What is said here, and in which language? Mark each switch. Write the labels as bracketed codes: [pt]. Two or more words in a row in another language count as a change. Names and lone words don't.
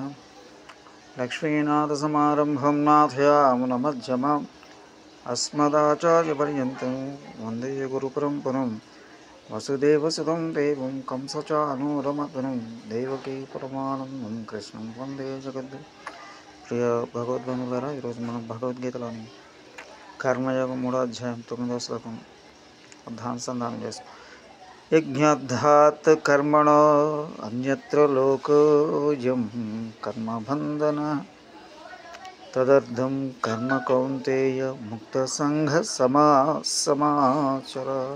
[sa] लक्ष्मीनाथसमारम्भं नाथयामुनमध्यमाम् अस्मदाचार्यपर्यन्तं वन्दे गुरुपरम्परां। वसुदेवसुतं देवं कंसचानूरमर्दनं देवकी परमानन्दं कृष्णं वन्दे जगद्गुरुं। [te] ప్రియ భగవద్బంధువులారా, ఈరోజు మనం భగవద్గీతలోని కర్మయోగం 3వ అధ్యాయం 9వ శ్లోకం అర్థానుసంధానం చేసుకుంటాం. [sa] यज्ञार्थात् कर्मणो अन्यत्र लोकोयं कर्मबन्धन तदर्थं कर्म कौन्तेय मुक्त सङ्घ समाचर.